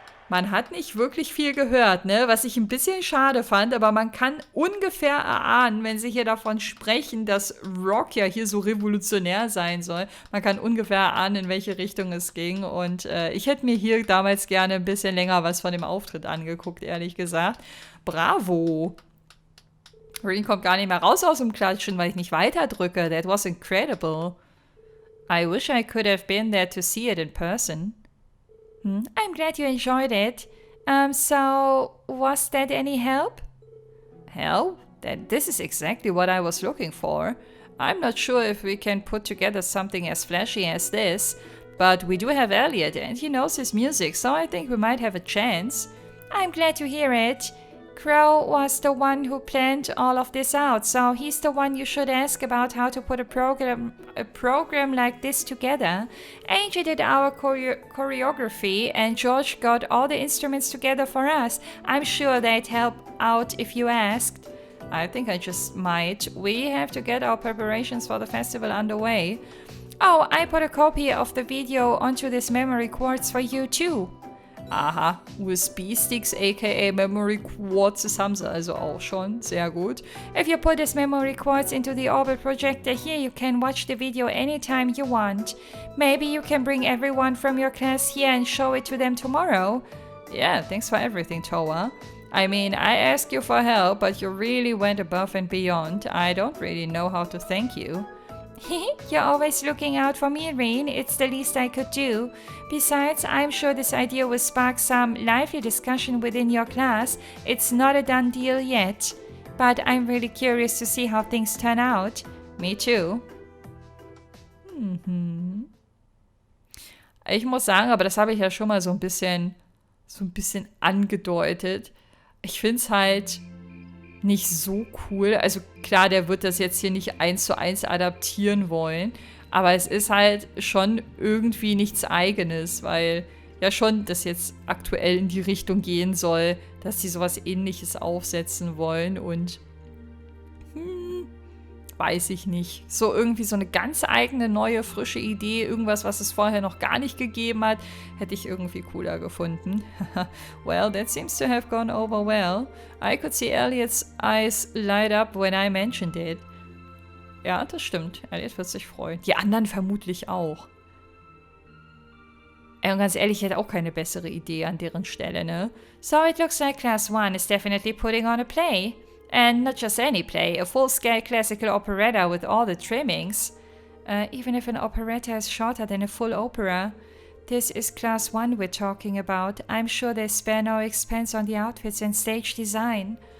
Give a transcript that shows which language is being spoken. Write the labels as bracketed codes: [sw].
[de] Man hat nicht wirklich viel gehört, ne? Was ich ein bisschen schade fand, aber man kann ungefähr erahnen, wenn sie hier davon sprechen, dass Rock ja hier so revolutionär sein soll. Man kann ungefähr erahnen, in welche Richtung es ging. Und ich hätte mir hier damals gerne ein bisschen länger was von dem Auftritt angeguckt, ehrlich gesagt. Bravo! Rin kommt gar nicht mehr raus aus dem Klatschen, weil ich nicht weiter drücke. [en] That was incredible. I wish I could have been there to see it in person. I'm glad you enjoyed it. So, was that any help? Help? This is exactly what I was looking for. I'm not sure if we can put together something as flashy as this, but we do have Elliot and he knows his music, so I think we might have a chance. I'm glad to hear it. Crow was the one who planned all of this out, so he's the one you should ask about how to put a program like this together. Angie did our choreography and George got all the instruments together for us. I'm sure they'd help out if you asked. I think I just might. We have to get our preparations for the festival underway. Oh, I put a copy of the video onto this memory quartz for you too. [de] Aha, USB-Sticks aka Memory Quartz, das haben sie also auch schon. Sehr gut. [en] If you put this memory quartz into the orbit projector here, you can watch the video anytime you want. Maybe you can bring everyone from your class here and show it to them tomorrow. Yeah, thanks for everything, Towa. I mean, I asked you for help, but you really went above and beyond. I don't really know how to thank you. You're always looking out for me, Rin. It's the least I could do. Besides, I'm sure this idea will spark some lively discussion within your class. It's not a done deal yet. But I'm really curious to see how things turn out. Me too. [de] Ich muss sagen, aber das habe ich ja schon mal so ein bisschen angedeutet. Ich finde es halt nicht so cool. Also klar, der wird das jetzt hier nicht 1:1 adaptieren wollen, aber es ist halt schon irgendwie nichts Eigenes, weil ja schon das jetzt aktuell in die Richtung gehen soll, dass sie sowas Ähnliches aufsetzen wollen und weiß ich nicht. So irgendwie so eine ganz eigene, neue, frische Idee, irgendwas, was es vorher noch gar nicht gegeben hat, hätte ich irgendwie cooler gefunden. [en] Well, that seems to have gone over well. I could see Elliot's eyes light up when I mentioned it. [de] Ja, das stimmt. Elliot wird sich freuen. Die anderen vermutlich auch. Und ganz ehrlich, ich hätte auch keine bessere Idee an deren Stelle, ne? [en] So it looks like Class 1 is definitely putting on a play. And not just any play, a full-scale classical operetta with all the trimmings. Even if an operetta is shorter than a full opera. This is Class 1 we're talking about. I'm sure they spare no expense on the outfits and stage design.